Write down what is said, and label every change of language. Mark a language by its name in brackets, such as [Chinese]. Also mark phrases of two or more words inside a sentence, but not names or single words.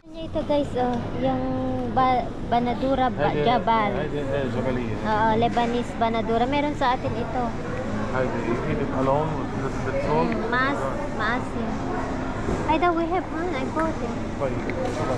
[Filipino] Ito guys, oh, yung Banadura Jabal. [Arabic] هذه جبلية. [Filipino] Oo, Lebanese Banadura. Meron sa atin ito. [English] هذه you eat it alone with a little bit salt. [Filipino] Maasim. Ay, daw [English] we have one. I bought it. [Arabic] طيب شكرا.